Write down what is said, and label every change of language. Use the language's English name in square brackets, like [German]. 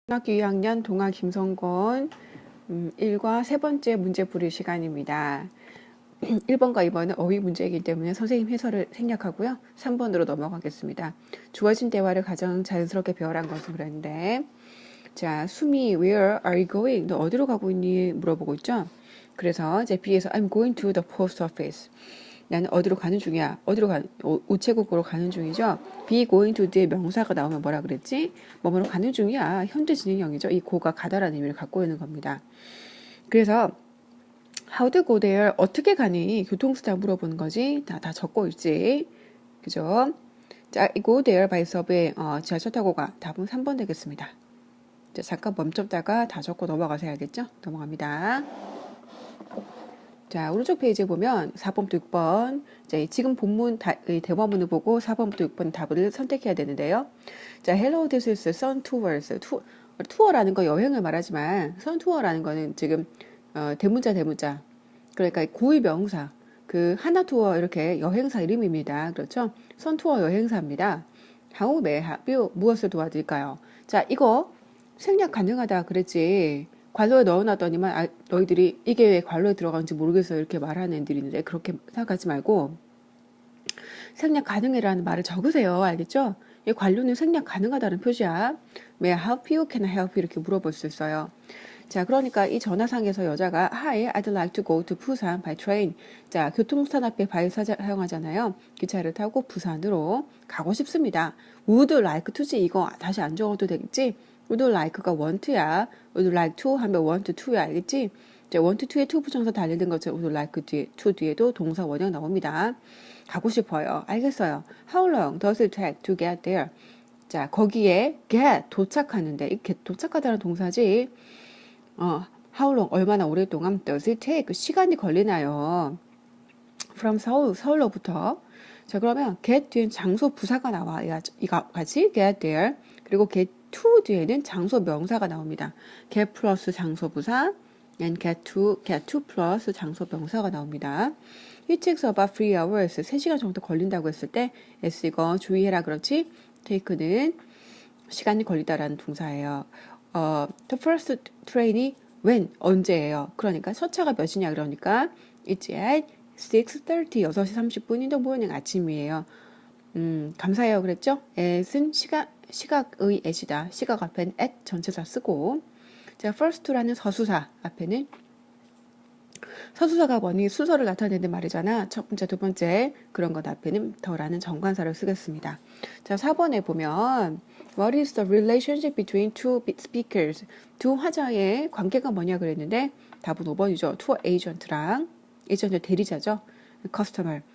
[Korean] 중학교 2학년 동아 김성권 1과 세 번째 문제 풀이 시간입니다. 1번과 2번은 어휘 문제이기 때문에 선생님 해설을 생략하고요. 3번으로 넘어가겠습니다. 주어진 대화를 가장 자연스럽게 배워란 것을 그랬는데 자, 수미, [English] where are you going? [Korean] 너 어디로 가고 있니? 물어보고 있죠. 그래서 이제 B에서 [English] I'm going to the post office. [Korean] 나는 어디로 가는 중이야. 우체국으로 가는 중이죠. be going to 뒤에 명사가 나오면 뭐라 그랬지? 뭐뭐로 가는 중이야. 현재 진행형이죠. 이 go가 가다라는 의미를 갖고 있는 겁니다. 그래서 [English] how to go there [Korean] 어떻게 가니? 교통수단 물어보는 거지. 다 적고 있지. 그죠? 자, [English] go there by subway [Korean] 지하철 타고 가. 답은 3번 되겠습니다. 자, 잠깐 멈췄다가 다 적고 넘어가서 해야겠죠? 넘어갑니다. 자, 오른쪽 페이지에 보면 4번부터 6번, 자, 지금 본문 대화문을 보고 4번부터 6번 답을 선택해야 되는데요. 자, [English] hello, this is sun tours. [Korean] 투어라는 거 여행을 말하지만 sun tour라는 거는 지금 대문자. 그러니까 고유 명사. 그 하나 투어 이렇게 여행사 이름입니다. 그렇죠? sun tour 여행사입니다. [English] How may I help you? [Korean] 무엇을 도와드릴까요? 자, 이거 생략 가능하다 그랬지. 관로에 넣어놨더니만 너희들이 이게 왜 관로에 들어가는지 모르겠어 이렇게 말하는 애들이 있는데 그렇게 생각하지 말고 생략 가능해라는 말을 적으세요. 알겠죠? 이 관료는 생략 가능하다는 표시야. [English] May I help you? Can I help you? [Korean] 이렇게 물어볼 수 있어요. 자, 그러니까 이 전화상에서 여자가 [English] Hi, I'd like to go to Busan by train. [Korean] 자, 교통수단 앞에 by 사용하잖아요. 기차를 타고 부산으로 가고 싶습니다. Would like to지 이거 다시 안 적어도 되겠지? would like가 want야. would like to 하면 want to야. 알겠지? 자, want to에 to 부정사 달리는 것처럼 would like to 뒤에도 동사 원형 나옵니다. 가고 싶어요. 알겠어요. [English] How long does it take to get there? [Korean] 자, 거기에 get 도착하는데 이렇게 도착하다는 동사지. [English] how long [Korean] 얼마나 오랫동안 [English] does it take [Korean] 시간이 걸리나요? from 서울로부터. 자, 그러면 get 뒤엔 장소 부사가 나와. 이거 같이 get there. 그리고 get to 뒤에는 장소 명사가 나옵니다. get 플러스 장소 부사 and get to 플러스 장소 명사가 나옵니다. [English] It takes about 3 hours. [Korean] 3시간 정도 걸린다고 했을 때 S 이거 주의해라 그렇지? take는 시간이 걸리다라는 동사예요. [English] The first train이 when [Korean] 언제예요? 그러니까 첫 차가 몇 시냐 그러니까 [English] it's at 6:30 [Korean] 6시 30분인 the morning 아침이에요. 감사해요 그랬죠? at은 시각의 at이다. 시각 앞에는 at 전체사 쓰고 자, first라는 서수사 앞에는 서수사가 뭐니? 순서를 나타내는 말이잖아. 첫 번째, 두 번째 그런 것 앞에는 더라는 정관사를 쓰겠습니다. 자, 4번에 보면 [English] What is the relationship between two speakers? [Korean] 두 화자의 관계가 뭐냐 그랬는데 답은 5번이죠. 투어 에이전트랑 에이전트 대리자죠. 커스터머.